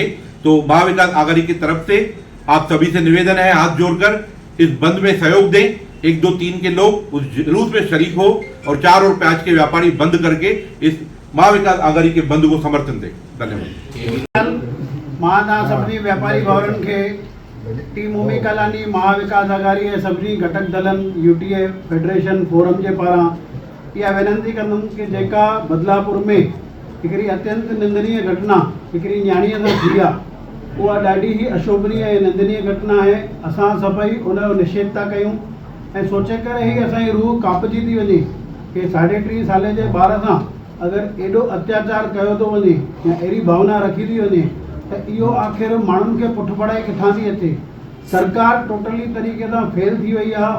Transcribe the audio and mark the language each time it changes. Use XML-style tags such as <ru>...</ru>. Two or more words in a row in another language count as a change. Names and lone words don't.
<hi>तो महाविकास आघाड़ी की तरफ से आप सभी से निवेदन है, हाथ जोड़कर इस बंद में सहयोग दें। 1, 2, 3 के लोग उस जुलूस में शरीक हो और 4 और 5 के व्यापारी बंद करके इस महाविकास आघाड़ी के बंद को समर्थन दें। धन्यवाद।</hi> <sd>महाना सभी व्यापारी भाउरनि खे टीम उमी कलानी महाविकास आघाड़ी ऐं सभिनी घटक दलनि यूटीए फेडरेशन फोरम जे पारां इहा वेनती कंदुमि कि जेका बदलापुर में हिकिड़ी अत्यंत निंदनीय घटना हिकिड़ी न्याणीअ सां थी आहे, उहा ॾाढी ई अशोभनीय ऐं निंदनीय घटना आहे। असां सभई उनजो निषेध था कयूं ऐं सोचे करे ई असांजी रूह कापजी थी वञे कि 3.5 साल जे ॿार सां अगरि एॾो अत्याचार कयो थो वञे या अहिड़ी भावना रखी थी वञे त इहो आख़िर माण्हुनि खे पुठि पढ़ाई किथां थी अचे। सरकार टोटली तरीक़े सां फेल थी वई आहे।</sd>